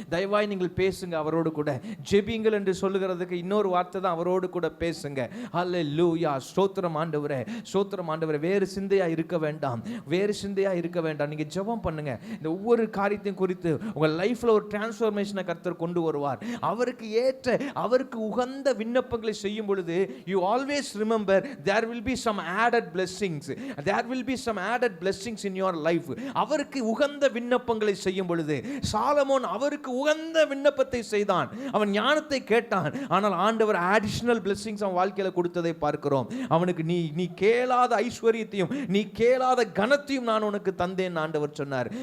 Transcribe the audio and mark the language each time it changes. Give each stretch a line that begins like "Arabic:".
Tamil: தயவாய் நீங்கள் பேசுங்க, அவரோடு கூட ஜெபிங்கள் என்று சொல்லுகிறதுக்கு இன்னொரு வார்த்தை தான், அவரோடு கூட பேசுங்க. ஹல்லேலூயா, ஸ்தோத்திரம் ஆண்டவரே, ஸ்தோத்திரம் ஆண்டவரே. வேறு சிந்தையா இருக்க வேண்டாம், வேறு சிந்தையா இருக்க வேண்டாம். நீங்க ஜெபம் பண்ணுங்க. இந்த ஒவ்வொரு காரியத்தையும் குறித்து உங்க லைஃப்ல ஒரு டிரான்ஸ்ஃபர்மேஷனை கர்த்தர் கொண்டு வருவார். அவருக்கு ஏற்ற, அவருக்கு உகந்த விண்ணப்பங்களை செய்யும் பொழுது
English: you always remember there will be some added blessings, there will be some added blessings in your life.
Tamil: அவருக்கு உகந்த விண்ணப்பங்களை செய்யும் பொழுது சாலமோன் அவருக்கு உகந்த விண்ணப்பத்தை செய்தான். அவன் ஞானத்தை கேட்டான், ஆனால் ஆண்டவர் அடிஷனல் பிளெஸிங்ஸ் அவன் வாழ்க்கையில கொடுத்ததை பார்க்கிறோம். அவனுக்கு நீ கேளாத ஐஸ்வரியத்தையும் நீ கேளாத கனத்தையும் நான் உனக்கு தந்தேன் ஆண்டவர் சொன்னார்.